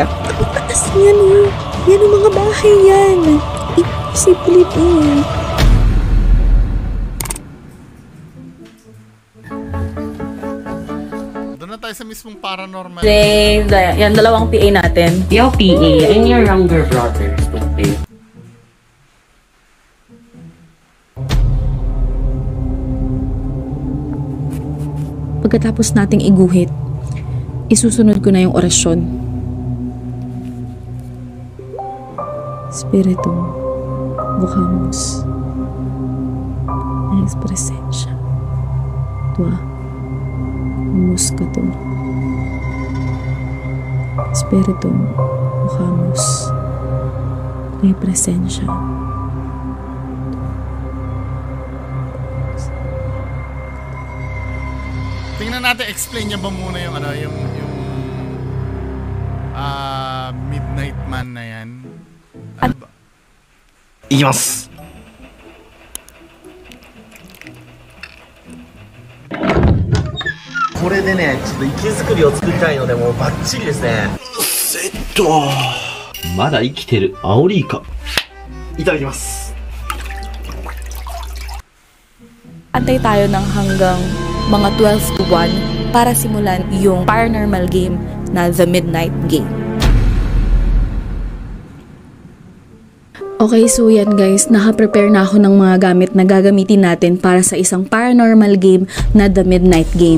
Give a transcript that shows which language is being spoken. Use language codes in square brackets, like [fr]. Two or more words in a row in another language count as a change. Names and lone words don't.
[tl] Ang taas niyan oh. Yan ang mga bahay yan. Imposible ito. Doon na tayo sa mismong paranormal. Yan, dalawang PA natin. [en] Your PA and your younger brothers. [tl] Okay. Pagkatapos nating iguhit, isusunod ko na yung orasyon. [es] Espiritu, buscamos es presencia tua, muscato. Espiritu, buscamos la presencia [tl] natin explain niya ba muna yung ano, yung Midnight Man na yan. Ano ba? [ja] いきます。これでね、ちょっと息作りを作りたいので、もうバッチリですね。まだ生きてるアオリイカ。いただきます。 [tl] Antay tayo ng hanggang mga 12 to 1 para simulan yung [en] paranormal game [tl] na The Midnight Game. Okay, so yan guys, naka-prepare na ako ng mga gamit na gagamitin natin para sa isang [en] paranormal game [tl] na The Midnight Game.